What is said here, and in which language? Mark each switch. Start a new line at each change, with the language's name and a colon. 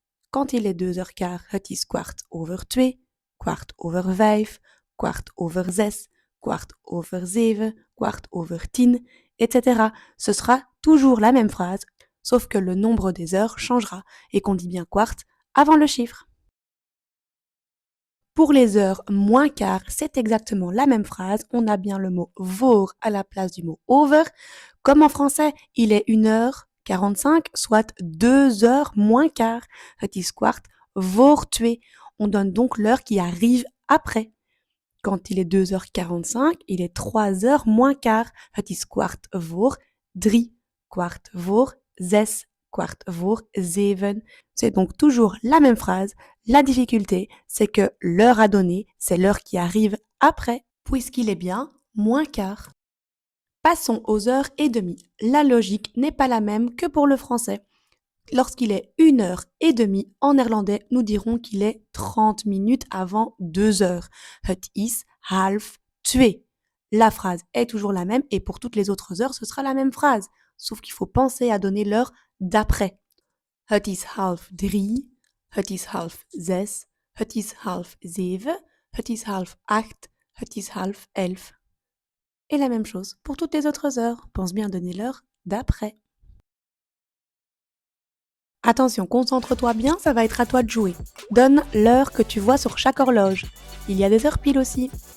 French: Quand il est 2 heures quart,
Dutch: het is kwart over 2, kwart over 5, kwart over 6, kwart over 7, kwart over 10, etc.
French: Ce sera toujours la même phrase, sauf que le nombre des heures changera et qu'on dit bien quart avant le chiffre. Pour les heures moins quart, c'est exactement la même phrase. On a bien le mot voor à la place du mot over. Comme en français, il est 1h45, soit 2 heures moins quart.
Dutch: Het is kwart voor 2.
French: On donne donc l'heure qui arrive après. Quand il est 2h45, il est 3 heures moins quart.
Dutch: Het is kwart voor 3, kwart voor 6, kwart voor 7.
French: C'est donc toujours la même phrase. La difficulté, c'est que l'heure à donner, c'est l'heure qui arrive après, puisqu'il est bien moins quart. Passons aux heures et demie. La logique n'est pas la même que pour le français. Lorsqu'il est 1 heure et demie, en néerlandais, nous dirons qu'il est 30 minutes avant 2 heures.
Dutch: Het is half 2.
French: La phrase est toujours la même et pour toutes les autres heures, ce sera la même phrase. Sauf qu'il faut penser à donner l'heure d'après.
Dutch: Het is half 3, het is half 6, het is half 7, het is half 8, het is half 11.
French: Et la même chose pour toutes les autres heures. Pense bien à donner l'heure d'après. Attention, concentre-toi bien, ça va être à toi de jouer. Donne l'heure que tu vois sur chaque horloge. Il y a des heures pile aussi.